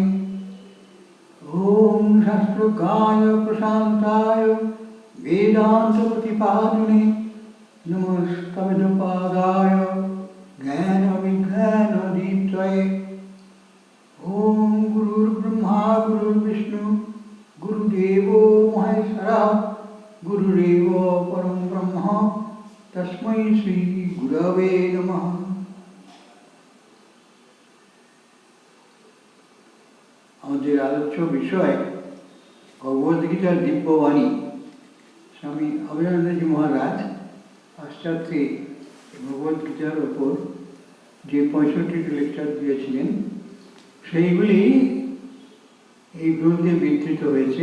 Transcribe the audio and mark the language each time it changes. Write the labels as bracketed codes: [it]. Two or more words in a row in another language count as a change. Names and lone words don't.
[sa] ॐ शास्त्रज्ञाय प्रशान्ताय वेदान्तप्रतिपादिने नमस्तवेदपादाय ज्ञानविज्ञानदीप्तये। ॐ गुरुर्ब्रह्मा गुरुर्विष्णु गुरुदेवो महेश्वरः गुरुरेव परं ब्रह्म तस्मै श्री गुरवे नमः। [bn] আমাদের আলোচ্য বিষয় ভগবদ্গীতার দিব্যবাণী। স্বামী অভয়ানন্দজি মহারাজ পাশ্চাত্যে ভগবদ্গীতার ওপর যে 65টি লেকচার দিয়েছিলেন সেইগুলি এই গ্রন্থে বিধৃত হয়েছে।